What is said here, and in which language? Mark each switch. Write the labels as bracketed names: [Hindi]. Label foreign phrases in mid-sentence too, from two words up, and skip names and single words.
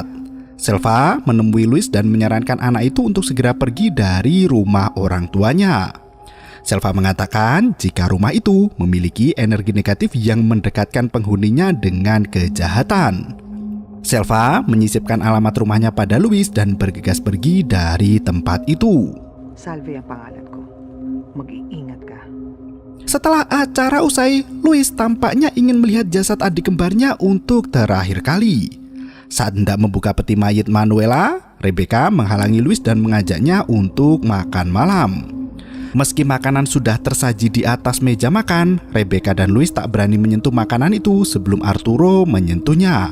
[Indonesian] Selva menemui Louis dan menyarankan anak itu untuk segera pergi dari rumah orang tuanya. Selva mengatakan jika rumah itu memiliki energi negatif yang mendekatkan penghuninya dengan kejahatan. Selva menyisipkan alamat rumahnya pada Louis dan bergegas pergi dari tempat itu. [Filipino] Salve ang pangalan ko. Mag-iingat ka. [Indonesian] Setelah acara usai, Louis tampaknya ingin melihat jasad adik kembarnya untuk terakhir kali. Saat hendak membuka peti mayit Manuela, Rebecca menghalangi Louis dan mengajaknya untuk makan malam. Meski makanan sudah tersaji di atas meja makan, Rebecca dan Louis tak berani menyentuh makanan itu sebelum Arturo menyentuhnya.